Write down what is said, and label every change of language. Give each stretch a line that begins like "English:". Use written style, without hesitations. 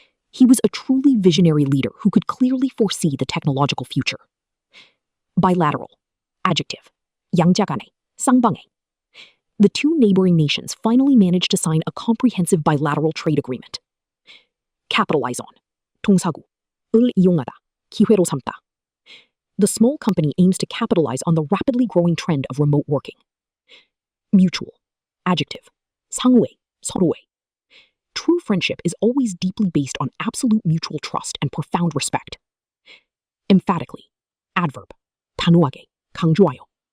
English: He was a truly visionary leader who could clearly foresee the technological future.
Korean: Bilateral. Adjective. 양자간에, 쌍방에.
English: The two neighboring nations finally managed to sign a comprehensive bilateral trade agreement.
Korean: Capitalize on. 동사구. 을 이용하다, 기회로 삼다.
English: The small company aims to capitalize on the rapidly growing trend of remote working.
Korean: Mutual. Adjective. 상호의, 서로의.
English: True friendship is always deeply based on absolute mutual trust and profound respect.
Korean: Emphatically. Adverb. 단호하게, 강조하여.